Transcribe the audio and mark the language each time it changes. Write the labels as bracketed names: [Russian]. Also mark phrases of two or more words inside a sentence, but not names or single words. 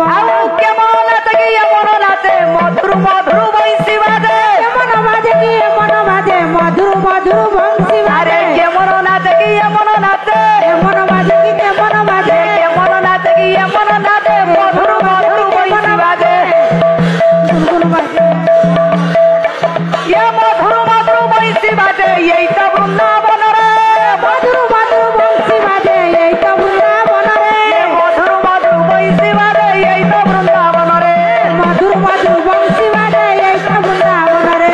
[Bangla] আউ কেমন নাচে কি এমন নাচে, মধুর মধুর বংশী বাজে, কেমন বাজে কি এমন বাজে, মধুর মধুর বংশী বাজে। কেমন নাচে কি এমন নাচে, এমন বাজে কি কেমন বাজে, কেমন নাচে কি এমন নাচে, মধুর মধুর বংশী বাজে। [Hindi] ये मधुर मधुर बंशी बाजे, यही तो वृंदावन रे, मधुर मधुर बंशी बाजे, यही तो वृंदावन रे, मधुर मधुर बंशी बाजे, यही तो वृंदावन रे, मधुर मधुर बंशी बाजे, यही तो वृंदावन रे।